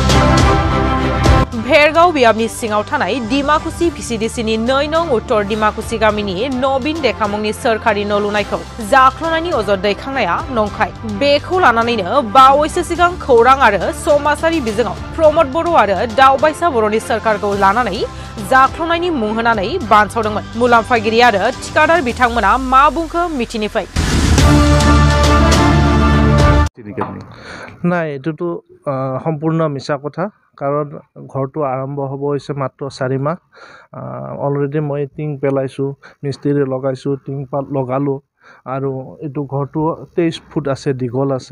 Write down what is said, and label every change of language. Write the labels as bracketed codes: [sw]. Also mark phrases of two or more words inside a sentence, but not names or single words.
[brx] भेरगाव बियाबनि सिङाव थानाय डिमाकुसि VCDCनि 2 नं उत्तर डिमाकुसि गामिनि नबिन देखामुंनि सोरखारि न' लुनायखौ जाख्ल'नायनि अजद दैखांनाया नंखाय। बेखौ लानानैनो बावैसो सिगां खौरां आरो समाजारि बिजोङाव प्रमद बर' आरो दावबायसा बर'नि सोरखारखौ लानानै जाख्ल'नायनि मुं होनानै बानसावदोंमोन। मुलाम्फागिरि आरो ठिकादार बिथांमोना मा बुंखो मिथिनिफ्राय। [as] নাই এটোতো সম্পূৰ্ণ মিছা কথা কাৰণ ঘৰটো আৰম্ভ হ'ব হৈছে মাত্ৰ 4 মাহ অলৰেডি মই টিং পেলাইছোঁ মিস্ত্ৰী লগাইছোঁ টিং পাত লগালোঁ আৰু এইটো ঘৰটো 23 ফুট আছে দীঘল আছে